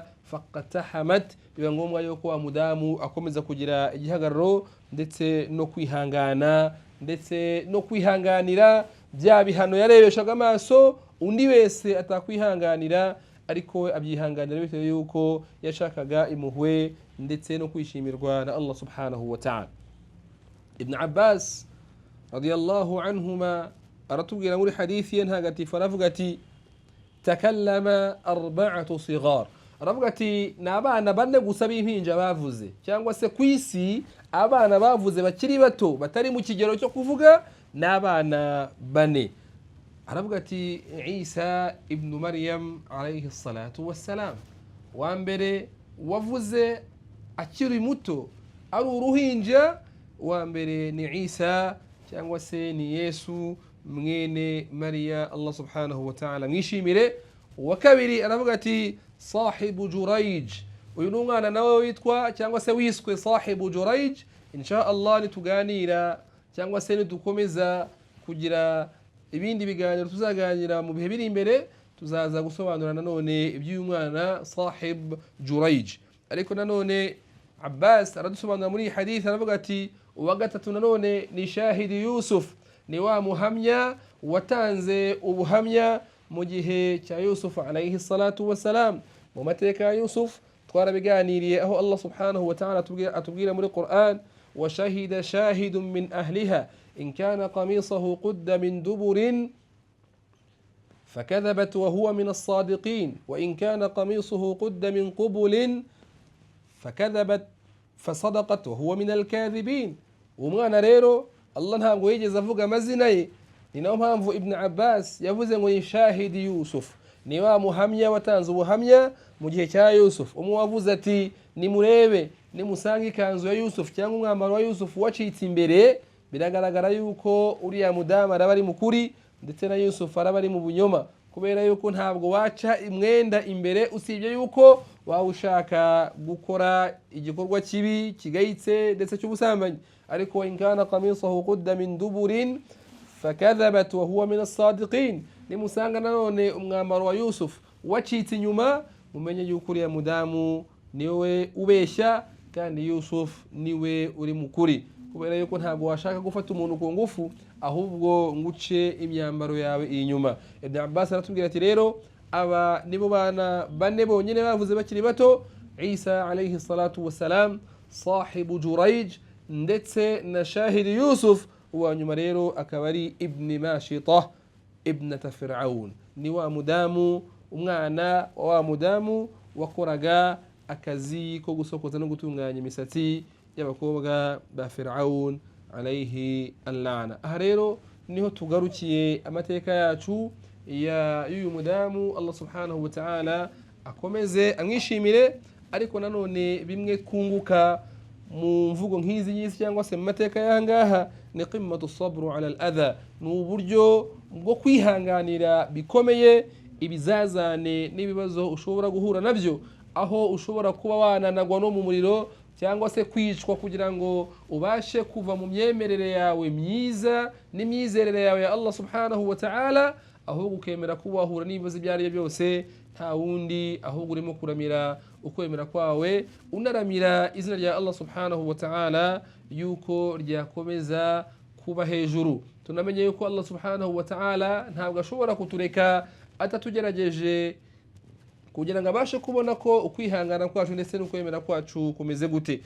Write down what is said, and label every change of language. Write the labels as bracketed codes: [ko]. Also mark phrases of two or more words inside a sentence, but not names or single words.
[rw] Faqatahamat, biba ngombwa yuko wa mudamu akomeza kugira igihagararo ndetse no kwihangana ndetse no kwihanganira bya bihano yarebeshaga amaso undi wese atakwihanganira, ariko we abyihanganira bitewe yuko yashakaga impuhwe ndetse no kwishimirwa na [ar] الله سبحانه وتعالى. [rw] Ibn Abbas [ar] رضي الله عنهما [rw] aratubwira muri hadithi ye ntagatifu, aravuga ati [ar] تكلم أربعة صغار, [rw] aravuga ati ni abana bane gusa b'impinja bavuze, cyangwa se ku isi abana bavuze bakiri bato batari mu kigero cyo kuvuga ni abana bane. Aravuga ati Isa ibn Maryam [ar] عليه الصلاة والسلام, [rw] wa mbere wavuze akiri muto ari uruhinja, wa mbere ni Isa cyangwa se ni Yesu mwene Maria, [ar] الله سبحانه وتعالى [rw] mwishimire. Wa kabiri aravuga ati [ar] صاحب جريج, [rw] uyu ni umwana nawe witwa cyangwa se wiswe [ar] صاحب جريج. إن شاء الله [rw] nituganira cyangwa se nidukomeza kugira ibindi biganiro tuzaganira mu bihe biri imbere, tuzaza gusobanura nanone iby'uyu mwana [ar] صاحب جريج. [rw] Ariko nanone Abbas aradusobanura muri hadith, aravuga ati uwa gatatu nanone ni [ar] شاهد يوسف, [rw] ni wa muhamya watanze ubuhamya mu gihe cya Yusuf [ar] عليه الصلاة والسلام. [rw] Mu mateka ya Yusuf twarabiganiriye, aho Allah subhanahu wa ta'ala atubwira muri Qur'an [ar] وشهد شاهد من أهلها إن كان قميصه قد من دبر فكذبت وهو من الصادقين وإن كان قميصه قد من قبل فكذبت فصدقت وهو من الكاذبين. [rw] umwana rero Allah ntabwo yigeze avuga amazina ye, ni nayo mpamvu Ibn Abbas yavuze ngo ni [ar] شاهد يوسف, [rw] ni wa muhamya watanze ubuhamya mu gihe cya Yusuf. Umwe wavuze ati nimurebe nimusanga ikanzu ya Yusuf cyangwa umwambaro wa Yusuf wacitse imbere, biragaragara yuko uriya mudamu araba ari mukuri ndetse na Yusuf araba ari mu bunyoma, kubera yuko ntabwo waca imwenda imbere usibye yuko wawushaka gukora igikorwa kibi kigayitse ndetse cy'ubusambanyi. [ar] Ariko إن كان قميصه قد من دبر فكذبت وهو من الصادقين, [rw] nimusanga nanone umwambaro wa Yusuf wacitse inyuma, mumenye yuko uriya mudamu niwe ubeshya kandi Yusuf niwe uri mukuri, kubera yuko ntabwo washaka gufata umuntu ku ngufu ahubwo nguce imyambaro yawe inyuma. Ibn Abbas aratubwira ati rero aba nibo bana bane bonyine bavuze bakiri bato, Isa [ar] عليه الصلاة والسلام, صاحب جريج [rw] ndetse na [ar] شاهد يوسف, [rw] uwa nyuma rero akaba ari ibn Mashita ibnata Fir'aun. Ni wa mudamu, umwana wa mudamu wakoraga akazi ko gusokoza no gutunganya imisatsi y'abakobwa ba Fir'aun [ar] عليه اللعنة. [rw] Aha rero niho tugarukiye amateka yacu y'uyu mudamu. [ar] الله سبحانه وتعالى [rw] akomeze amwishimire, ariko nanone bimwe kunguka mu mvugo nk'izi y'isi cyangwa se mu mateka y'ahangaha ni qimmatu [ar] صبر على الأذى, [rw] ni uburyo bwo kwihanganira bikomeye ibizazane n'ibibazo ushobora guhura nabyo, aho ushobora kuba wananagwa no mu muriro cyangwa se kwicwa kugira ngo ubashe kuva mu myemerere yawe myiza n'imyizerere yawe ya [ar] الله سبحانه وتعالى, [rw] ahubwo ukemera kuba wahura n'ibibazo ibyo ari byo byose nta wundi, ahubwo urimo kuramira ukwemera kwawe, unaramira izina rya [ar] الله سبحانه وتعالى [rw] yuko ryakomeza kuba hejuru. Tunamenye yuko [ar] الله سبحانه وتعالى [rw] ntabwo ashobora kutureka atatugerageje kugira ngo abashe kubona ko ukwihangana kwacu ndetse n'ukwemera kwacu kumeze gute.